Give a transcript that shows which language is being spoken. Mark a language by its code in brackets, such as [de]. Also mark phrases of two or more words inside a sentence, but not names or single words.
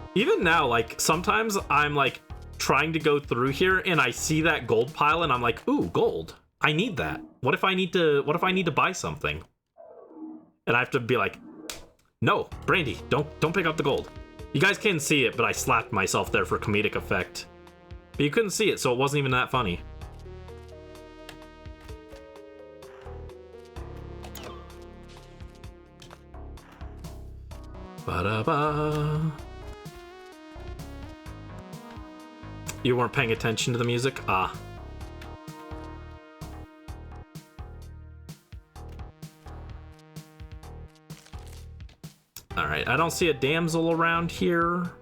[en] Even now, like, sometimes I'm, like, trying to go through here and I see that gold pile and I'm like, ooh, gold. I need that. What if I need to buy something? And I have to be like, no, Brandy, don't pick up the gold. You guys can't see it, but I slapped myself there for comedic effect. But you couldn't see it, so it wasn't even that funny. Ba-da-ba. You weren't paying attention to the music? Ah. Alright, I don't see a damsel around here.